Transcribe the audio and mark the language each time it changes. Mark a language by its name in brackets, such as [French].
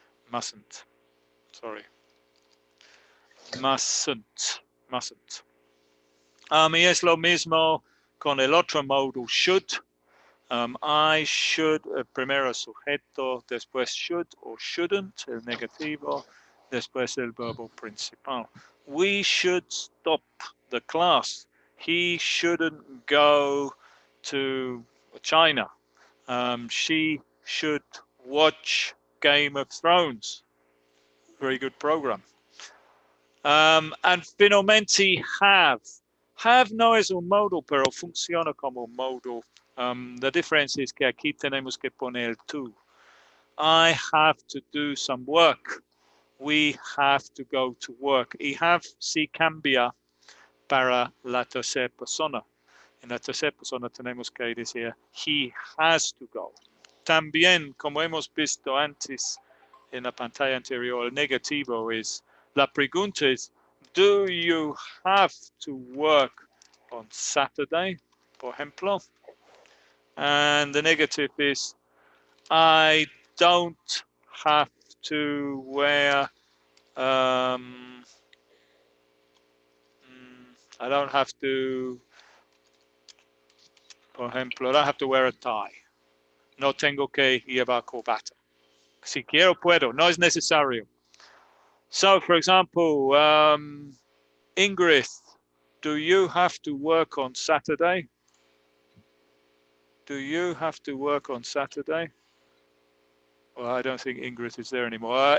[English] Mustn't. Sorry. Mustn't. Mustn't. [Spanish] Y es lo mismo con el otro modo should. [English] I should, [Spanish] primero sujeto, después should o shouldn't, el negativo, después el verbo principal. [English] We should stop the class. He shouldn't go to China. She should watch Game of Thrones. Very good program. And finalmente have. [Spanish] Have no es un modo, pero funciona como un modo. [English] The difference is [Spanish] que aquí tenemos que poner to. [English] I have to do some work. We have to go to work. [Spanish] Y have sí cambia para la tercera persona. En la tercera persona tenemos que decir [English] he has to go. [Spanish] También, como hemos visto antes en la pantalla anterior, el negativo es, la pregunta es, [English] do you have to work on Saturday, [Spanish] por ejemplo? [English] And the negative is, I don't have to wear, I don't have to, [Spanish] por ejemplo, [English] I don't have to wear a tie. [Spanish] No tengo que llevar corbata. Si quiero, puedo. No es necesario. [English] So, for example, Ingrid, do you have to work on Saturday? Do you have to work on Saturday? Well, I don't think Ingrid is there anymore.